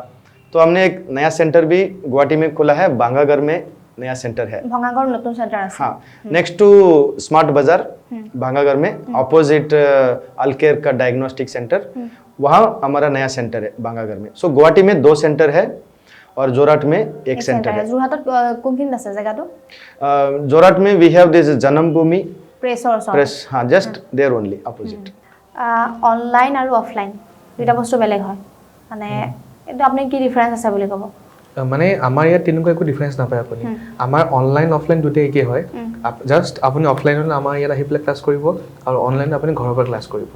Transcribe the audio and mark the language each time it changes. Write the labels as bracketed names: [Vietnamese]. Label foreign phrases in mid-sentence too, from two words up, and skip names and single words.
[Hindi] तो हमने एक नया सेंटर भी गुवाहाटी में खुला है, बांगागर में नया सेंटर है. [Assamese] ভাংগাগৰ নতুন চেণ্টাৰ আছে? [Hindi] हाँ, [English] next to [Hindi] स्मार्ट बाजार भांगागर में, ऑपोजिट अल्केयर का [English] diagnostic centre, [Hindi] वहाँ हमारा नया सेंटर है भांगागर में. सो गुवाहाटी में 2 सेंटर है और जोराट में एक सेंटर है. [Assamese] যোৰহাটত কোনখিনি আছে জায়গাটো? [English] जोराट में we have this जन्मभूमि প্ৰেছ. [Hindi] हाँ, [English] just there only opposite. [Assamese] অনলাইন আৰু অফলাইন দুটা বস্তু বেলেগ হয়, মানে এটা আপুনি কি ডিফাৰেন্স আছে বুলি ক'ব? মানে আমাৰ ইয়াত তেনেকুৱা একো ডিফাৰেন্স নাপায় আপুনি. আমাৰ [English] online offline [Assamese] দুটাই একেই হয়. জাষ্ট আপুনি অফলাইনত আমাৰ ইয়াত আহি পেলাই ক্লাছ কৰিব আৰু অনলাইনত আপুনি ঘৰৰ পৰা ক্লাছ কৰিব.